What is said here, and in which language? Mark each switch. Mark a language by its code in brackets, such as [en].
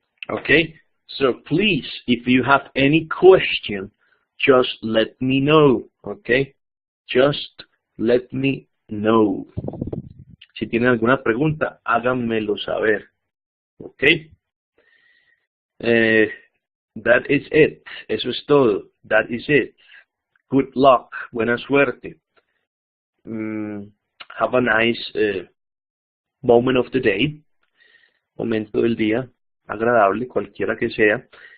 [en] Okay, so please, if you have any question, just let me know, okay? Just let me know. [es] Si tienen alguna pregunta, háganmelo saber, okay? [en] That is it. [es] Eso es todo. [en] That is it. Good luck. [es] Buena suerte. [en] Have a nice moment of the day. [es] Momento del día. Agradable, cualquiera que sea.